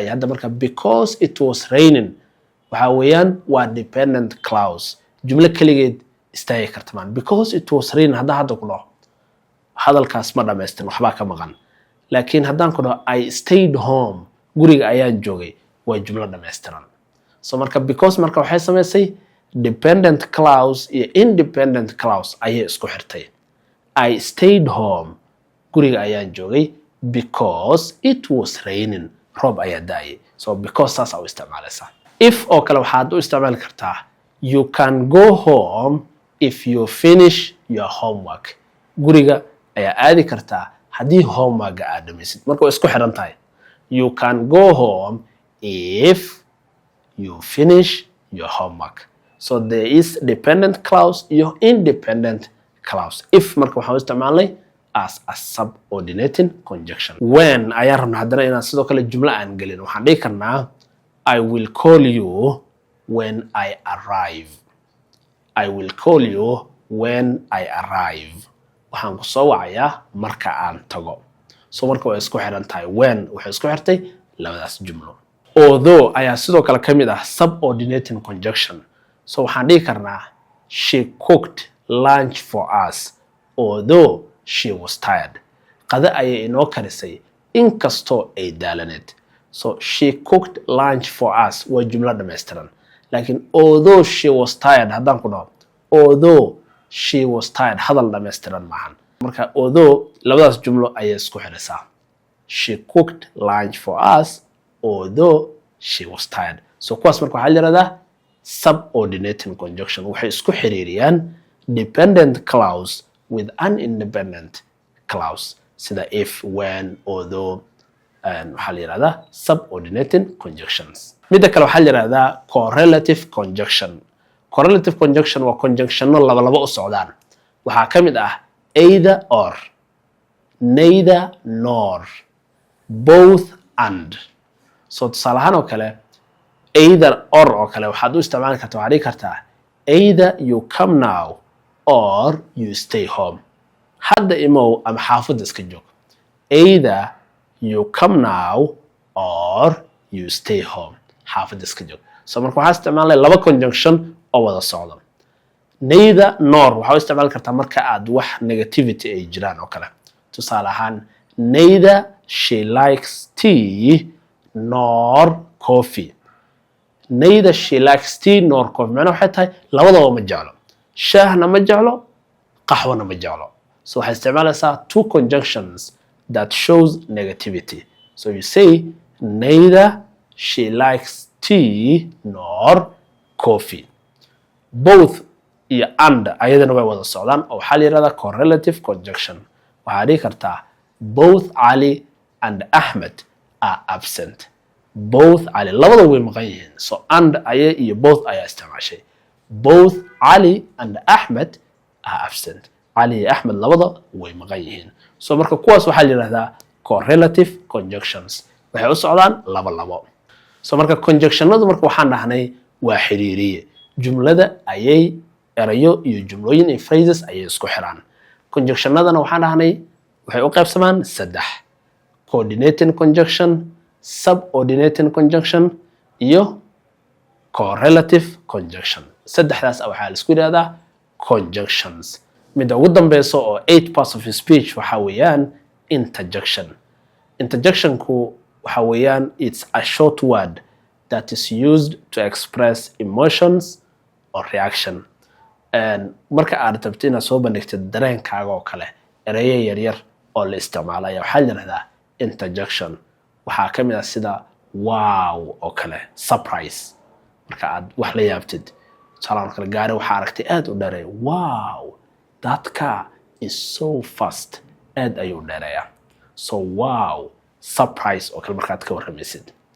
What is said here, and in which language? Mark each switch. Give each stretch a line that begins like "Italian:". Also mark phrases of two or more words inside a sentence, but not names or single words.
Somali: hadda marka
English: because it was raining
Somali: waxa weeyaan waa
English: dependent clause.
Somali: jumlo kaligeed istaagi karta maan.
English: Because it was raining
Somali: hadda ku dhaho hadalkaas ma dhameystiran waxbaa ka maqan. laakiin haddaan ku dhaho
English: I stayed home
Somali: guriga ayaan joogay waa jumlo dhameystiran. So marka because marka waxay sameysay
English: dependent clause
Somali: iyo
English: independent clause
Somali: ayay isku xirtay.
English: I stayed home
Somali: guriga ayaan joogay
English: because it was raining
Somali: roob ayaa daayay
English: so because
Somali: saas aa u isticmaalaysaa if oo kale waxaad u isticmaali kartaa
English: you can go home if you finish your homework
Somali: guriga ayaa aadi kartaa haddii homework aad dhamaysid marka way isku xiran tahay
English: you can go home if you finish your homework so there is dependent clause iyo independent clause if
Somali: marka waxaan u isticmaalnay
English: as a subordinating conjunction when
Somali: ayaan rabnaa haddana inaan sidoo kale jumlo aan gelin waxaan dhihi karnaa
English: I will call you when I arrive I will call you when I arrive
Somali: waxaan ku soo wacayaa marka aan tago so marka way isku xiran tahay when waxay isku xirtay labadaas jumlo although ayaa sidoo kale ka mid ah
English: subordinating conjunction so
Somali: waxaan dhihi karnaa
English: she cooked lunch for us although she was tired
Somali: qada ayay inoo karisay inkastoo ay daalaneed
English: so she cooked lunch for us
Somali: waa jumlo dhammaystiran laakiin
English: although she was tired
Somali: haddaan ku dhaho
English: although she was tired
Somali: hadal dhammaystiran maahan marka although labadaas jumlo ayay isku xidhisaa
English: she cooked lunch for us although she was tired so
Somali: kuwaas marka waxaa la yidhahdaa
English: subordinating conjunction
Somali: waxay isku xiriiriyaan
English: dependent clause with an independent clause
Somali: sida
English: if when although
Somali: waxaa la yidhahdaa
English: subordinating conjunctions
Somali: midda kale waxaa la yidhahdaa
English: correlative conjunction correlative conjunction
Somali: waa conjunctionno laba u socdaan waxaa ka mid ah
English: either or neither nor both and
Somali: so tusaale ahaan oo kale
English: either or
Somali: oo kale waxaad u isticmaali kartaa waxaad dhihi kartaa
English: either you come now or you stay home
Somali: hadda imow ama xaafadda iska joog
English: either you come now or you stay home
Somali: xaafadda iska joog so marka waxaa isticmaalay laba conjunction oo wada socda
English: neither nor
Somali: waxaa u isticmaali kartaa marka aad wax negativity ay jiraan oo kale tusaale ahaan
English: neither she likes tea nor coffee neither she likes tea nor coffee
Somali: macnaha waxay tahay labadaba ma jeclo
English: shaahna ma jeclo qaxwana ma jeclo so
Somali: waxay isticmaalaysaa
English: two conjunctions that shows negativity so you say neither she likes tea nor coffee both iyo and
Somali: ayadana way wada socdaan oo waxaa la yidhahdaa
English: correlative conjunction
Somali: waxaa dhihi kartaa
English: both Ali and Ahmed are absent
Somali: both Ali labada way maqan yihiin so and aya iyo both ayaa isticmaashay
English: both Ali and Ahmed are absent
Somali: Ali iyo Ahmed labada way maqan yihiin so marka kuwaas waxaa la yidhahdaa correlative conjunctions waxay u socdaan labo so marka conjunctionadu marka waxaan dhahnay waa xiriiriye jumlada ayay erayo iyo jumlooyin iyo phrases ayay isku xiraan conjunctionadana waxaan dhahnay waxay u qaybsamaan saddex
English: coordinating conjunction subordinating conjunction
Somali: iyo
English: correlative conjunction
Somali: saddexdaas waxaa la isku yidhahdaa conjunctions midda ugu dambeyso oo 8
English: parts of speech
Somali: waxaa weeyaan interjection interjectionku waxaa weeyaan
English: it's a short word that is used to express emotions or reaction
Somali: marka aad rabto inaad soo bandhigtid dareenkaaga oo kale erayo yaryar oo la isticmaalaya waxaa la yidhahdaa interjection waxaa ka mid ah sida wow oo kale surprise marka aad wax la yaabtid tusaale kale gaari waxaa aragtay aad u dheereey
English: wow that car is so fast
Somali: aad ayuu dheereeyaa so wow surprise oo kale markaad ka warramaysid